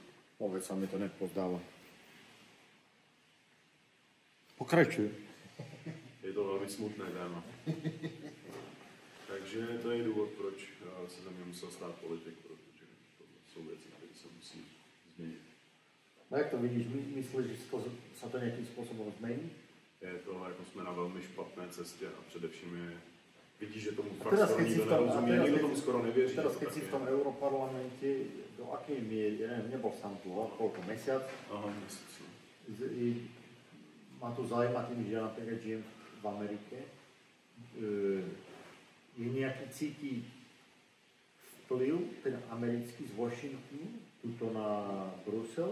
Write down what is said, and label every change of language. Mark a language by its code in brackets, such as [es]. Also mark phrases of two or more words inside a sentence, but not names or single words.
[sk] Vôbec sa mi to nepozdáva. Pokračuj. [cs] Je to velmi smutné téma. Takže to je důvod, proč se za mě musel stát politik, protože to jsou věci, které se musí změnit. No jak to vidíš? [sk] Myslíš, že sa to nejakým spôsobom zmení? [cs] Je to, jako jsme na velmi špatné cestě a především je vidíš, že tomu fakt skoro nikdo nerozumí, nikdo tomu skoro nevěří. [sk] Teraz, keď si v tom Europarlamente, do akej miery, ja neviem, nebol som tu, koľko, mesiac? Aha, mesiac. Ma to zaujíma tým, že ja napríklad žijem v Amerike. Je nejaký cíti vplyv, ten americký z Washingtonu, tuto na Brusel.